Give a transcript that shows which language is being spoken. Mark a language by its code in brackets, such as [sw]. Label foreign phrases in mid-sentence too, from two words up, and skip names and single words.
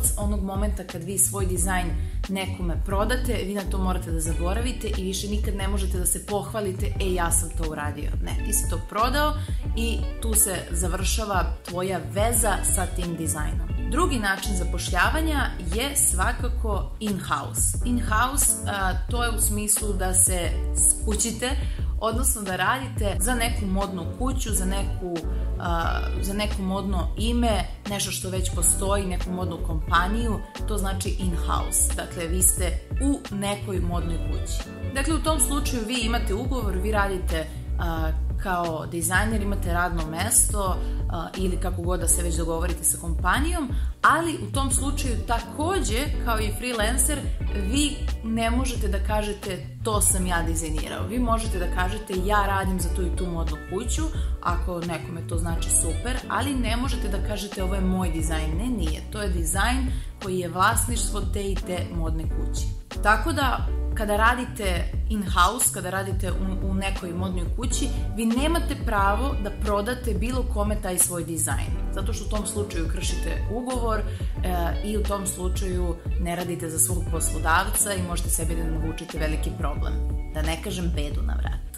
[sr] Onog momenta kad vi svoj dizajn nekome prodate, vi na to morate da zaboravite i više nikad ne možete da se pohvalite, ja sam to uradio. Ne, ti si to prodao i tu se završava tvoja veza sa tim dizajnom. Drugi način zapošljavanja je svakako in-house. In-house to je u smislu da se skućite, odnosno da radite za neku modnu kuću, za neko modno ime, nešto što već postoji, neku modnu kompaniju, to znači in-house. Dakle, vi ste u nekoj modnoj kući. Dakle, u tom slučaju vi imate ugovor, vi radite kao dizajner, imate radno mesto ili kako god da se već dogovorite sa kompanijom, ali u tom slučaju takođe, kao i freelancer, vi ne možete da kažete to sam ja dizajnirao. Vi možete da kažete ja radim za tu i tu modnu kuću, ako nekome to znači super, ali ne možete da kažete ovo je moj dizajn. Ne, nije. To je dizajn koji je vlasništvo te i te modne kuće. Tako da, kada radite in-house, kada radite u nekoj modnoj kući, vi nemate pravo da prodate bilo kome taj svoj dizajn. Zato što u tom slučaju kršite ugovor i u tom slučaju ne radite za svog poslodavca i možete sebi da navučete veliki problem. Da ne kažem bedu na vrat.